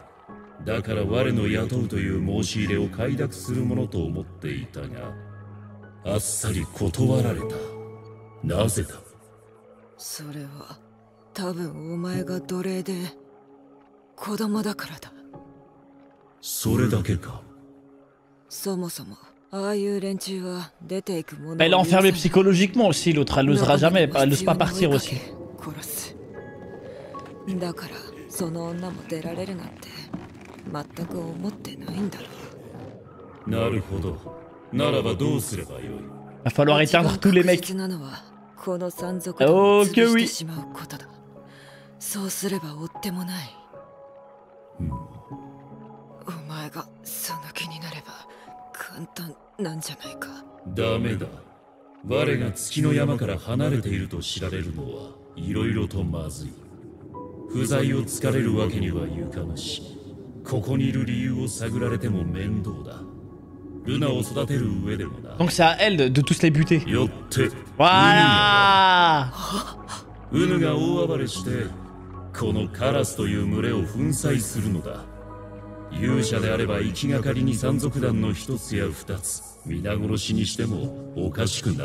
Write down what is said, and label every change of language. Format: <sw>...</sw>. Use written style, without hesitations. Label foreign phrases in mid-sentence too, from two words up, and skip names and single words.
<ja>だから我の雇うという申し入れを快諾するものと思っていたが、あっさり断られた。なぜだ。それは多分お前が奴隷で子供だからだ。それだけか。そもそもああいう連中は出ていくもの。</ja> <fr>Elle est enfermée psychologiquement aussi, l'autre elle n'osera jamais, elle n'ose pas partir aussi.</fr> <ja>殺す。だからその女も出られるなんて全く思ってないんだろう。なるほど。ならばどうすればよい。</ja> <fr>Va falloir éteindre tous les mecs.</fr> <ja>この山賊を潰してしまうことだ。そうすれば追ってもない。お前がその気になれば簡単なんじゃないか。ダメだ。我が月の山から離れていると知られるのはいろいろとまずい。不在をつかれるわけにはいかぬし、ここにいる理由を探られても面倒だ。ルナを育てる上でもな。</ja> <fr>Donc c'est à elle de tous les buter.</fr> <ja>よって、</ja> <fr>voilà。</fr> <ja>ウヌが大暴れして、このカラスという群れを粉砕するのだ。勇者であれば行きがかりに山賊団の一つや二つ皆殺しにしてもおかしくなかろう。</ja>